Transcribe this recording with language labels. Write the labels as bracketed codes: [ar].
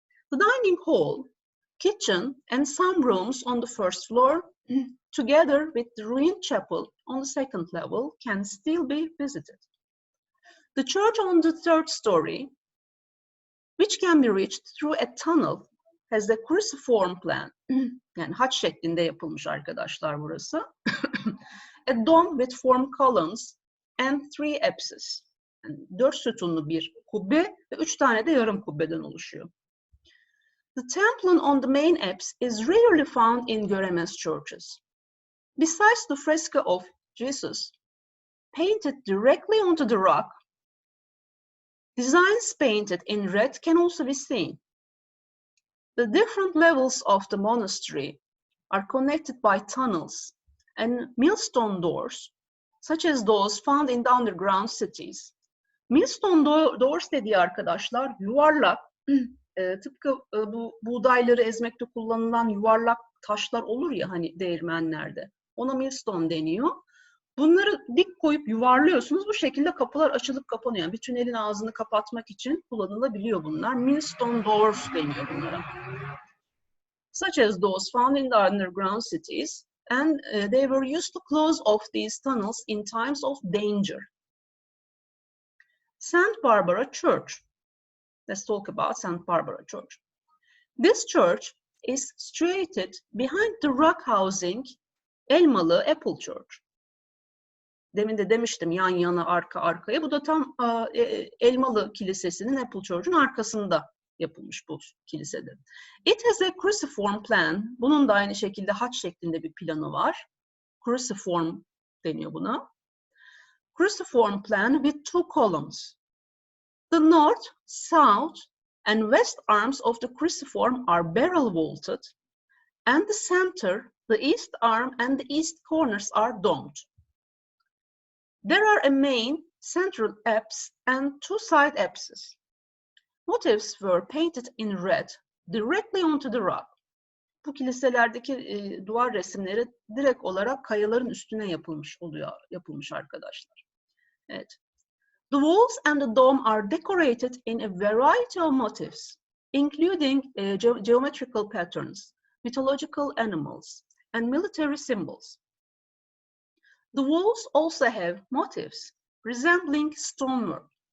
[en] The dining hall, kitchen, and some rooms on the first floor, together with the ruined chapel on the second level, can still be visited. The church on the 3rd story, which can be reached through a tunnel, has the cruciform plan. [tr] Yani haç şeklinde yapılmış arkadaşlar burası. [en] A dome with four columns and 3 apses. [tr] Yani 4 sütunlu bir kubbe ve 3 tane de yarım kubbeden oluşuyor. [en] The templon on the main apse is rarely found in Göremes churches. Besides the fresco of Jesus, painted directly onto the rock, designs painted in red can also be seen. The different levels of the monastery are connected by tunnels and millstone doors, such as those found in the underground cities. [tr] Millstone doors dediği arkadaşlar yuvarlak, tıpkı bu buğdayları ezmekte kullanılan yuvarlak taşlar olur ya hani değirmenlerde. Ona millstone deniyor. Bunları dik koyup yuvarlıyorsunuz. Bu şekilde kapılar açılıp kapanıyor. Yani bir tünelin ağzını kapatmak için kullanılabiliyor bunlar. Millstone doors deniyor bunlara. [en] Such as those found in the underground cities, and they were used to close off these tunnels in times of danger. St. Barbara Church. Let's talk about St. Barbara Church. This church is situated behind the rock housing Elmalı Apple Church. [tr] Demin de demiştim yan yana arka arkaya. Bu da tam Elmalı Kilisesi'nin Apple Church'un arkasında yapılmış bu kilisede. [en] It has a cruciform plan. [tr] Bunun da aynı şekilde haç şeklinde bir planı var. Cruciform deniyor buna. [en] Cruciform plan with 2 columns. The north, south, and west arms of the cruciform are barrel vaulted, and the center, the east arm, and the east corners are domed. There are a main central apse and 2 side apses. Motifs were painted in red directly onto the rock. [tr] Bu kiliselerdeki duvar resimleri direkt olarak kayaların üstüne yapılmış arkadaşlar. Evet. [en] The walls and the dome are decorated in a variety of motifs, including geometrical patterns, mythological animals, and military symbols. The walls also have motifs resembling stonework.